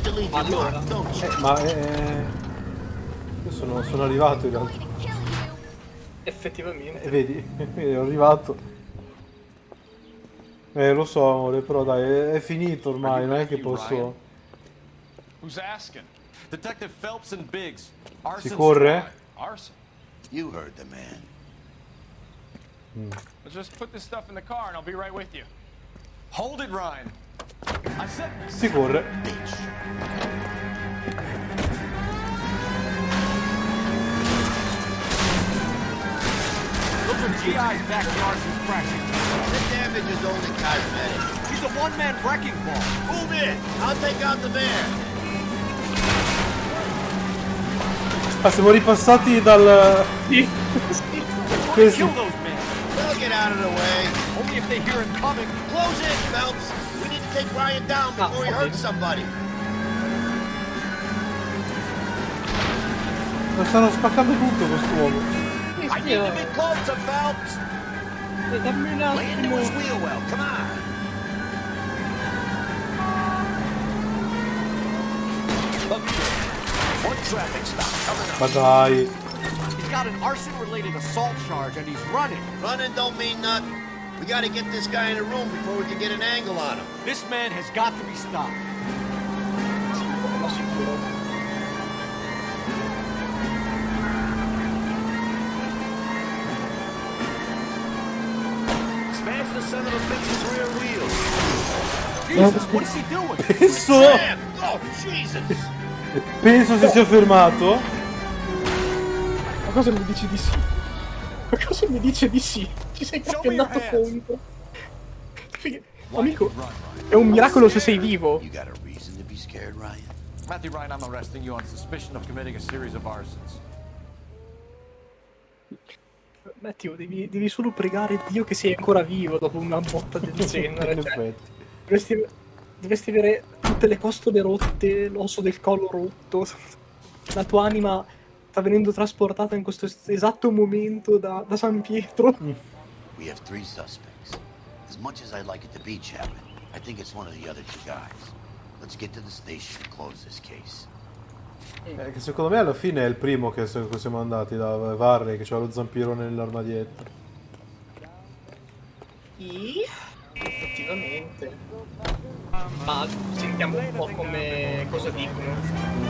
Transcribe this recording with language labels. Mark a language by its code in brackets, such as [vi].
[it] Allora. Ma io sono arrivato in realtà. Effettivamente. Vedi, ero arrivato. Lo so, amore, però dai, è finito ormai, non è che posso... [en] Who's asking? Detective Phelps and Biggs. [it] Si corre? [en] Arson. You heard the man. Let's just put this stuff in the car and I'll be right with you. Hold it, Ryan. I said... [it] Si corre. [en] Those are GI's backyards he's crashing. The damage is only cosmetic. He's a one-man wrecking ball. Move in. I'll take out the van. [it] Ah, siamo ripassati dal... Questi... [en] They'll get out of the way. Only if they hear him coming. Close in, Phelps. We need to take Ryan down before he hurts somebody. [it] Ma stanno spaccando tutto quest'uomo. [en] I need to be closer, Phelps. [it] Dammi un [en] Lay into his [it] attimo. [en] wheel well. Come on. One traffic stop coming up. [it] Ma dai. [en] He's got an arson-related assault charge and he's running. Running don't mean nothing. We gotta get this guy in a room before we can get an angle on him. This man has got to be stopped. Smash the son of a bitch's rear wheel. Jesus, what is he doing? [it] Penso... [en] Sam! Oh, Jesus! [it] Penso si sia fermato. Ma cosa mi dici di sì? Ma cosa mi dice di sì? Ci sei proprio andato contro. Amico, è un miracolo se sei vivo. [en] You got a reason to be scared, Ryan? Matthew Ryan, I'm arresting you on suspicion of committing a series of arsons. [it] Matteo, devi solo pregare Dio che sei ancora vivo dopo una botta del genere. In Cioè, effetti. dovresti avere tutte le costole rotte, l'osso del collo rotto. La tua anima sta venendo trasportata in questo esatto momento da San Pietro. [en] We have 3 suspects. As much as I'd like it to be Chapman, I think it's one of the other 2 guys. Let's get to the station and close this case. [it] Che secondo me alla fine è il primo che siamo andati da Varre, che c'ha lo zampiro nell'armadietto. Effettivamente. Ma sentiamo un po' come cosa dicono.